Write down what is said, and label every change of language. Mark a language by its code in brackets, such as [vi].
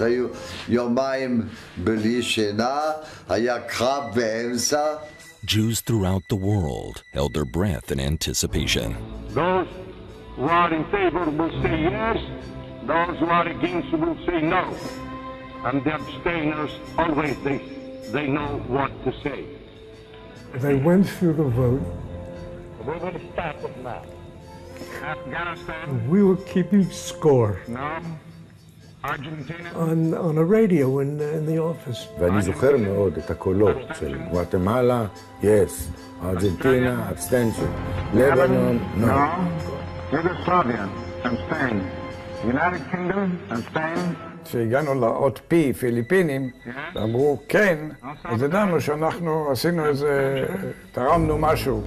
[he] היו יומיים בלי שינה, היה קרב באמצע. [en] Jews throughout the world held their breath in anticipation. Those who are in favor will say yes, those who are against will say no. And the abstainers always they know what to say. They went through the vote. We will start with now. Afghanistan. We were keeping score. No. on a radio in the office. [he] ואני זוכר מאוד את הקולות של גואטמלה, [en] yes, [he] ארגנטינה, [en] abstention, [he] לבנון, [en] no. Yugoslavia and Spain, United Kingdom and Spain. [he] כשהגענו לאות P, פיליפינים, אמרו כן, אז ידענו שאנחנו עשינו איזה, תרמנו משהו.